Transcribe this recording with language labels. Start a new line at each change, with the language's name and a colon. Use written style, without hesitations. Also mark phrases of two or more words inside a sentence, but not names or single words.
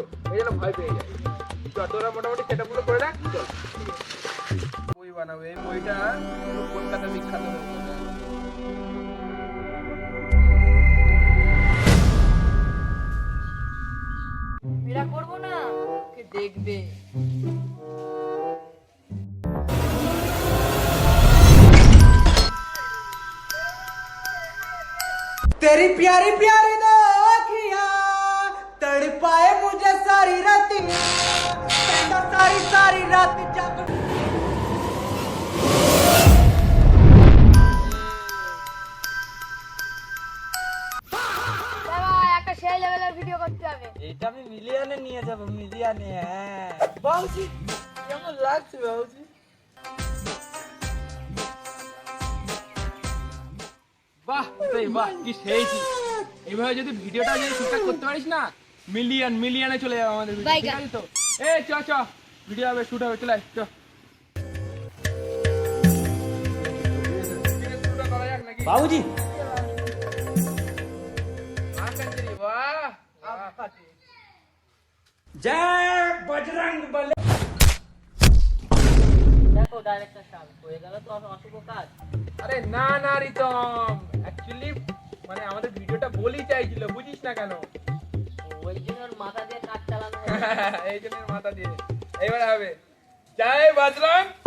Bangla: এই জন্য ভয় পেয়ে যায়। তোরা মোটামুটি সেটআপগুলো করে রাখ, চল। বই বানাবে, এই বইটা কলকাতা বিখ্যাত হয়েছে। এরা করবো না, কে দেখবে।
Hindi: तेरी प्यारी प्यारी दो आँखियाँ तड़पाए मुझे सारी रातियाँ, सारी सारी रात जाग।
Bangla: একটা সেই লেভেলের ভিডিও করতে হবে। এটা আমি মিলিয়নে নিয়ে যাব, মিলিয়নে। হ্যাঁ বাবুজি, কেমন লাগছে বাবুজি? বাহ বাহ, কি সেইছি। এইভাবে যদি ভিডিওটা যদি ঠিকঠাক করতে পারিস না, মিলিয়নে চলে যাবে আমাদের ভিডিও, ঠিক আছে তো? এই চ ভিডিও হবে, শুট হবে, চলে আয়, চ।
Hindi: बाबूजी जय बजरंग बली।
Bangla: দেখো ডাইরেক্টর সাহেব হয়ে গেল তো অশুভ কাজ। আরে না না রিতম, অ্যাকচুয়ালি মানে আমাদের ভিডিওটা বলি চাইছিল, বুঝিস না কেন? ওই জন্য ওর মাথা দিয়ে কাজ চালানো। এই জন্য মাথা দিয়ে এবারে হবে জয় বজরং।